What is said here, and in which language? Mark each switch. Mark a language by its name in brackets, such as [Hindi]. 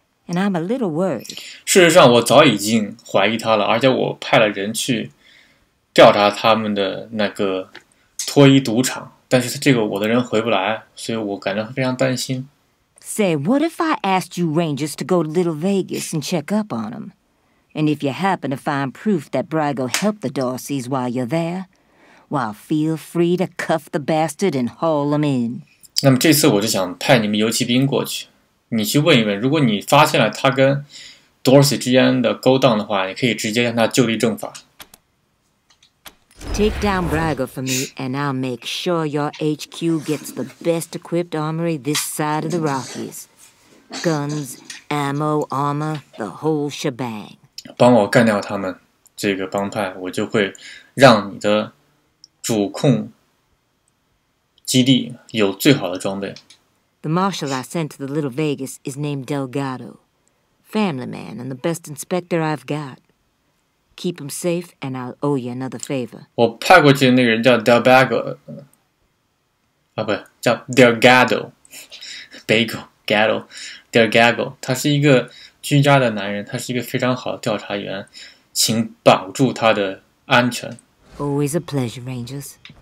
[English] and I'm a little worried. [Chinese] 事实上，我早已经怀疑他了，而且我派了人去调查他们的那个脱衣赌场，但是这个我的人回不来，所以我感到非常担心。 [English] Say, what if I asked you Rangers to go to Little Vegas and check up on him? And if you happen to find proof that Brago helped the Darcys while you're there, well, feel free to cuff the bastard and haul him in. [Chinese] 那么这次我就想派你们游骑兵过去，你去问一问，如果你发现了他跟 Dorsey 之间的勾当的话，你可以直接让他就地正法。 [English] Take down Brago for me, and I'll make sure your HQ gets the best equipped armory this side of the Rockies. Guns, ammo, armor, the whole shebang. [Chinese] 帮我干掉他们这个帮派，我就会让你的主控基地有最好的装备。 [English] The marshal I sent to the Little Vegas is named Delgado. Family man and the best inspector I've got. Keep him safe, and I'll owe you another favor. [Chinese] 我派过去的那个人叫 Delgado， 啊，不叫 Delgado，Delgado，他是一个居家的男人，他是一个非常好的调查员，请保住他的安全。 [English] Always a pleasure, Rangers.